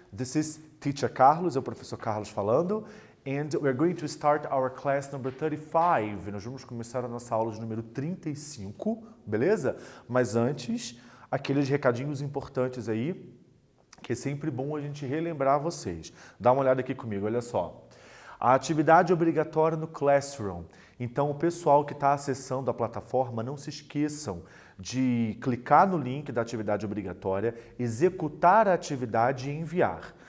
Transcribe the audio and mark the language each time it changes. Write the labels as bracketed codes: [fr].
[en] This is Teacher Carlos, [pt] é o professor Carlos falando. [en] And we're going to start our class number 35. [pt] Nós vamos começar a nossa aula de número 35, beleza? Mas antes, aqueles recadinhos importantes aí, que é sempre bom a gente relembrar vocês. Dá uma olhada aqui comigo, olha só. A atividade obrigatória no Classroom. Então, o pessoal que está acessando a plataforma, não se esqueçam de clicar no link da atividade obrigatória, executar a atividade e enviar.